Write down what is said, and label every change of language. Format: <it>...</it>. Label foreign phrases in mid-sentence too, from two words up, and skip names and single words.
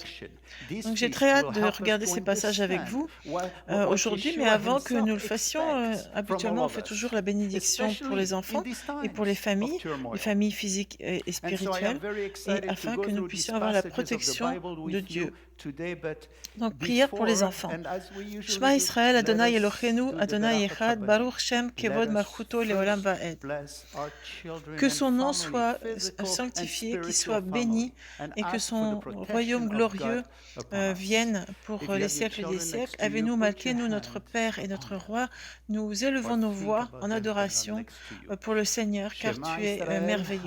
<fr>Donc j'ai très hâte de regarder ces passages avec vous aujourd'hui, mais avant que nous le fassions, habituellement on fait toujours la bénédiction pour les enfants et pour les familles physiques et spirituelles, et afin que nous puissions avoir la protection de Dieu. Donc, prière pour les enfants.</fr> <he>שמע ישראל, אדוני אלוהינו, אדוני אחד, ברוך שם, כבוד מלכותו, לעולם ועד.</he> <fr>Que son nom soit sanctifié, qu'il soit béni, et que son royaume glorieux vienne pour les siècles des siècles. Avez-nous Malkeinu, notre Père et notre Roi, nous élevons nos voix en adoration pour le Seigneur, car tu es merveilleux.</fr>